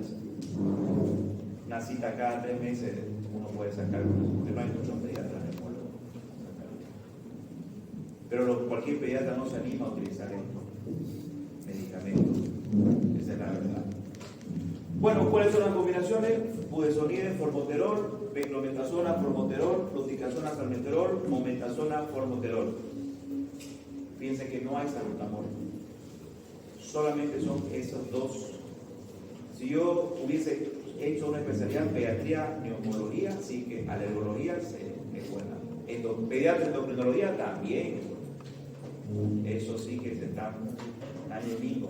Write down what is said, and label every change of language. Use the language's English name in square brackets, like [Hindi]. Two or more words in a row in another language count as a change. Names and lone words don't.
[Spanish] Una cita cada 3 meses uno puede sacar uno, porque no hay muchos pediatras neumólogos. Pero cualquier pediatra no se anima a utilizar estos medicamentos. Esa es la verdad. Bueno, ¿cuáles son las combinaciones? Budesonide, formoterol, beclometasona, formoterol, fluticasona, salmeterol, mometasona, formoterol. Fíjense que no hay salbutamol. Solamente son esos dos. Si yo hubiese hecho una especialidad en pediatría, neumología, sí que alergología es buena. Pediatría, endocrinología también. Eso sí que se están años mismos.